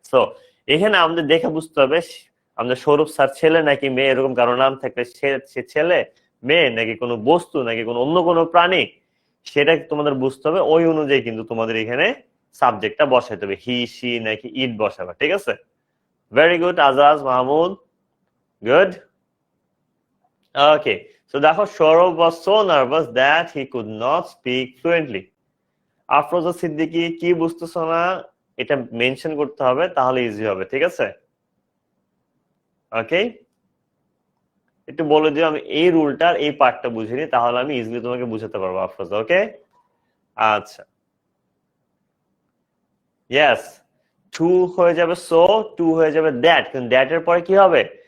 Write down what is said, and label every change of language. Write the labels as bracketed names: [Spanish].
[Bangla] So এখানে আমাদের দেখে বুঝতে হবে আমাদের সৌরভ স্যার ছেলে নাকি মেয়ে, এরকম কারো নাম থাকলে সে ছেলে, মেয়ে, নাকি কোনো বস্তু, নাকি কোনো অন্য কোনো প্রাণী, সেটা তোমাদের বুঝতে হবে। ওই অনুযায়ী কিন্তু তোমাদের এখানে সাবজেক্টটা বসাইতে হবে, হি সি নাকি ইট বসাবে, ঠিক আছে? Very good Ajaz Mahmud, good. [English] Okay, so দেখো Sourav was so nervous that he could not speak fluently. [Bangla] Afroza Siddiqui কি বুঝতেছো না? এটা মেনশন করতে হবে, তাহলে ইজি হবে, ঠিক আছে? ওকে, একটু বলে দিও আমি এই রুলটার এই পার্টটা বুঝিনি, তাহলে আমি ইজিলি তোমাকে বুঝাতে পারবো আফরোজা। ওকে, আচ্ছা, ইয়েস, টু হয়ে যাবে সো, টু হয়ে যাবে দ্যাট, কিন্তু দ্যাট এর পরে কি হবে?